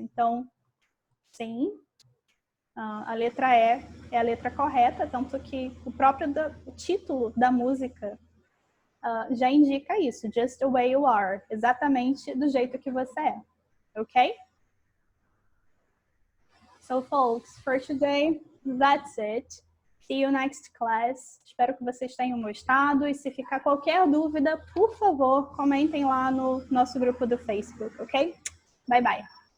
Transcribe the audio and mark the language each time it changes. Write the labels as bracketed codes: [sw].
[pt] Então, sim, a letra E é a letra correta, tanto que o próprio título da música já indica isso, Just the Way You Are, exatamente do jeito que você é, ok? [en] So, folks, for today, that's it. See you next class. [pt] Espero que vocês tenham gostado. E se ficar qualquer dúvida, por favor, comentem lá no nosso grupo do Facebook, ok? [en] Bye, bye.